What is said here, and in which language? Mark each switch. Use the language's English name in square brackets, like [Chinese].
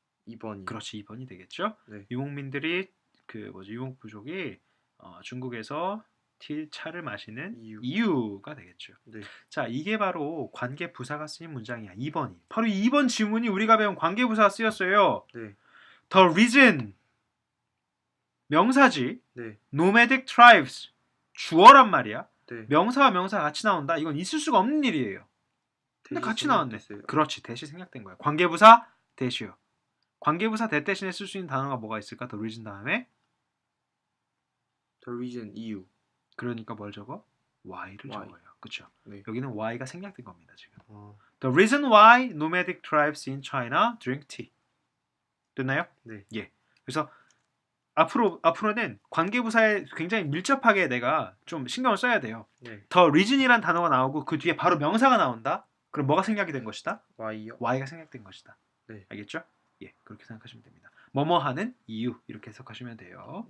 [Korean] 2번이요. 그렇지, 2번이 되겠죠? 네. 유목민들이 유목 부족이 중국에서 차를 마시는 이유가 되겠죠. 네. 자, 이게 바로 관계 부사가 쓰인 문장이야. 2번이. 바로 2번 지문이 우리가 배운 관계 부사가 쓰였어요. 네. [English] The reason 명사지. [Korean] 네. nomadic tribes 주어란 말이야. 네. 명사와 명사가 같이 나온다. 이건 있을 수가 없는 일이에요. 근데 대시 같이 나왔네. 생략됐어요. 그렇지. 대시 생략된 거야. 관계부사 대시요. 관계부사 대 대신에 쓸 수 있는 단어가 뭐가 있을까? [English] The reason 다음에 The reason 이유. [Korean] 그러니까 뭘 적어? Why를 [English] Why. [Korean] 적어요. 그렇죠? 네. 여기는 Why가 생략된 겁니다. 지금. 아, [English] The reason why nomadic tribes in China drink tea. [Korean] 됐나요? 네. 예. 그래서 앞으로는 관계부사에 굉장히 밀접하게 내가 좀 신경을 써야 돼요. 네. The reason 이란 단어가 나오고 그 뒤에 바로 명사가 나온다. 그럼 뭐가 생략이 된 것이다? [English] Why요? [Korean] Y가 생략된 것이다. 네. 알겠죠? 예, 그렇게 생각하시면 됩니다. 뭐뭐 하는 이유 이렇게 해석하시면 돼요.